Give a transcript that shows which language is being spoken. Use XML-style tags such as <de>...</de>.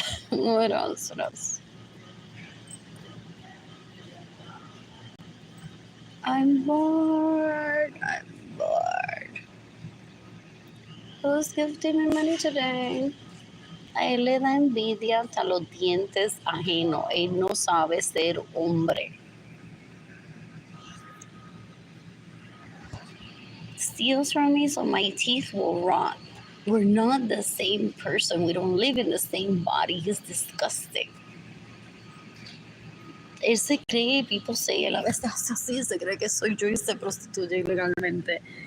<en>What else? What else? I'm bored. I'm bored. Who's gifting me money today?</en> <es>A él le da envidia hasta los dientes ajenos. Él no sabe ser hombre.</es> <en>Steals from me so my teeth will rot. We're not the same person. We don't live in the same body. He's disgusting.</en> <es>Él se cree,</es> <en>people say,</en> <es>él a veces hace así, se cree que soy yo y se prostituye ilegalmente.</es>